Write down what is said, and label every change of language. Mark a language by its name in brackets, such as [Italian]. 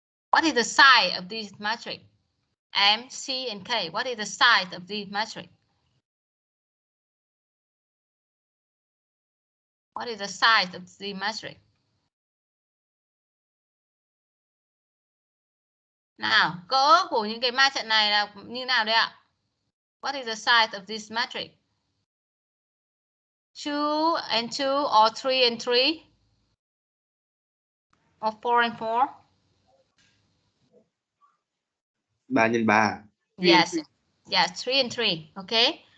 [English] What is the size of this matrix? M, C, and K. What is the size of this matrix? What is the size of the matrix? [Vietnamese] Nào, cỡ của những cái ma trận này là như nào đấy ạ? [English] What is the size of this matrix? 2 and 2 or 3 and 3? Or 4 and 4? [Vietnamese] 3 nhân 3. [English] Yes. Yes, 3 and 3. Okay.